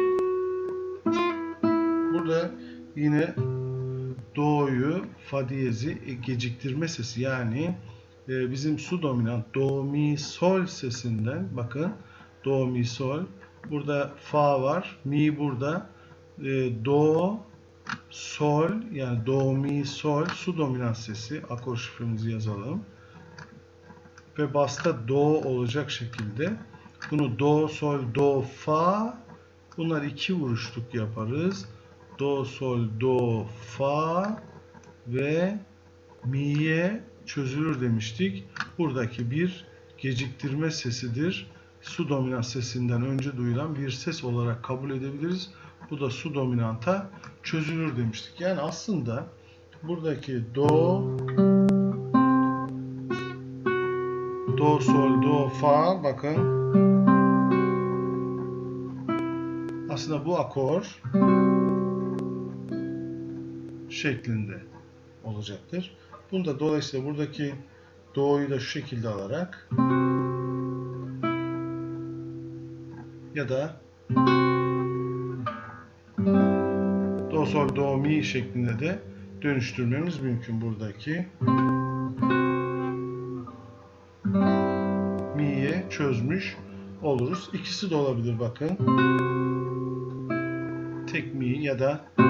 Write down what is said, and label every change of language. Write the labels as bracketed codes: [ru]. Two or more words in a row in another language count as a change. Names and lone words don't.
[tr] Burada yine do'yu, fa diyezi geciktirme sesi yani bizim su dominant do, mi, sol sesinden bakın do, mi, sol. Burada fa var, mi burada. Do, sol yani do, mi, sol su dominant sesi. Akor şifremizi yazalım. Ve basta do olacak şekilde. Bunu do, sol, do, fa. Bunlar iki vuruşluk yaparız. Do, sol, do, fa ve mi'ye çözülür demiştik. Buradaki bir geciktirme sesidir. Su dominant sesinden önce duyulan bir ses olarak kabul edebiliriz. Bu da su dominanta çözülür demiştik. Yani aslında buradaki do, sol, do, fa bakın aslında bu akor şeklinde olacaktır. Bunu da dolayısıyla buradaki do'yu da şu şekilde alarak ya da do, sol, do, mi şeklinde de dönüştürmemiz mümkün buradaki mi'ye çözmüş oluruz. İkisi de olabilir bakın. Tek mi ya da